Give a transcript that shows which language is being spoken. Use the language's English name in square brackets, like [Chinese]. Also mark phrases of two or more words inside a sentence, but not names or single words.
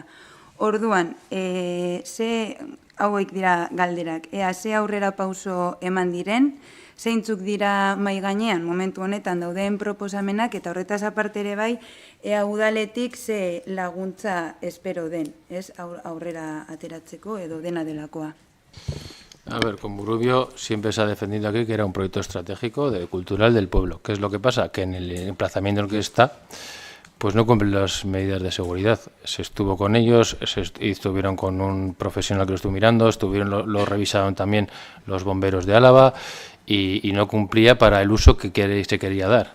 [Basque] Orduan, hauek dira galderak, ze aurrera pauso eman diren, zeintzuk dira mai gainean momentu honetan dauden proposamenak eta horretaz aparte ere bai, ea udaletik ze laguntza espero den, ez aurrera ateratzeko edo dena delakoa. [Spanish] A ver, con Burubio siempre se ha defendido aquí que era un proyecto estratégico cultural del pueblo. ¿Qué es lo que pasa? Que en el emplazamiento en el que está, pues no cumplen las medidas de seguridad. Se estuvo con ellos, estuvieron con un profesional que lo estuvo mirando, lo revisaron también los bomberos de Álava y no cumplía para el uso que se quería dar.